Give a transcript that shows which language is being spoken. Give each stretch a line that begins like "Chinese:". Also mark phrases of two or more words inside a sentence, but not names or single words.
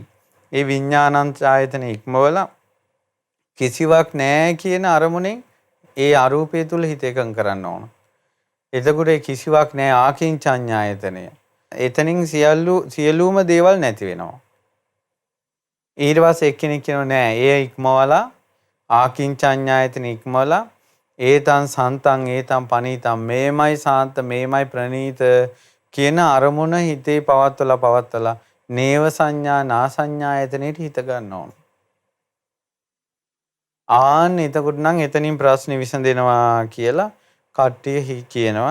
Sinhala: ඒ විඥානං ඡායතනෙ ඉක්මවලා කිසිවක් නෑ කියන අරමුණෙන් ඒ අරූපය තුල හිත එකඟ කරන්න ඕන. එතකොට කිසිවක් නෑ ආකින්චඤ්ඤායතනය. එතනින් සියලුම දේවල් නැති වෙනවා. ඊට පස්සේ එක්කෙනෙක් කියනවා නෑ ඒ ඉක්මවලා ආකින්චඤ්ඤායතන ඉක්මවලා
Pali: ඒතං සන්තං ඒතං පනීතං
Sinhala: මේමයි සාන්ත මේමයි ප්‍රනීත කියන අරමුණ හිතේ පවත්වලා නේව සංඥා නා සංඥායතනෙට හිත ගන්න ඕන. එතකොට නම් එතනින් ප්‍රශ්නේ විසඳෙනවා කියලා කට්ටිය කියනවා.